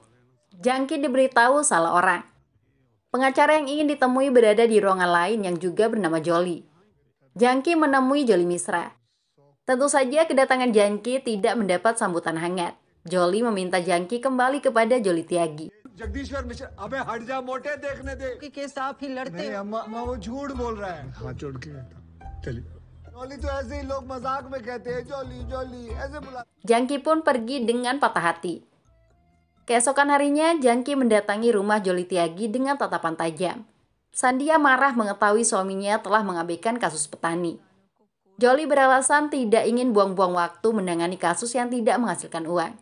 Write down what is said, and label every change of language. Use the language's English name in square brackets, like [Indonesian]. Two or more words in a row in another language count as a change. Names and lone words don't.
[Indonesian] Jangki diberitahu salah orang. Pengacara yang ingin ditemui berada di ruangan lain yang juga bernama Jolly. Jangki menemui Jolly Misra. Tentu saja kedatangan Jangki tidak mendapat sambutan hangat. Jolly meminta Jangki kembali kepada Jolly Tiagi. [Hindi] जगदीश्वर मिश्रा, अबे हट जा मोटे, देखने दे। कि केस आप ही लड़ते नहीं अम्मा, अम्मा वो झूठ बोल रहा है। हाथ जोड़ के कहता चलिए जॉली तो ऐसे ही लोग मजाक में कहते हैं, जॉली जॉली ऐसे बुला। [Indonesian] Jangki pun pergi dengan patah hati. Keesokan harinya, Jangki mendatangi rumah Jolly Tiagi dengan tatapan tajam. Sandia marah mengetahui suaminya telah mengabaikan kasus petani. Jolly beralasan tidak ingin buang-buang waktu menangani kasus yang tidak menghasilkan uang.